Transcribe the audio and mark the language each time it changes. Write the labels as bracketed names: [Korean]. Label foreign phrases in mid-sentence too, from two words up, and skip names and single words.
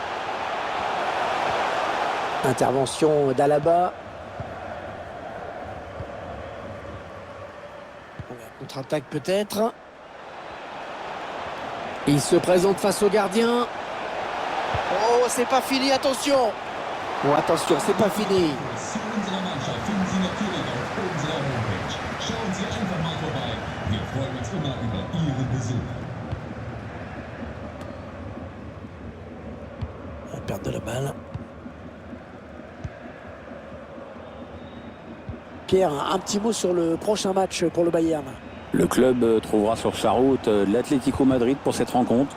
[French] Intervention d'Alaba. Contre-attaque peut-être. Il se présente face au gardien. Oh, c'est pas fini, attention. Oh, attention, c'est pas fini. [German] Zu unserer Mannschaft finden Sie natürlich auf unserer Homepage. Schauen Sie einfach mal vorbei. Wir freuen uns immer über Ihren Besuch. [French] La perte de la balle. Pierre, un petit mot sur le prochain match pour le Bayern. Le club trouvera sur sa route l'Atlético Madrid pour cette rencontre.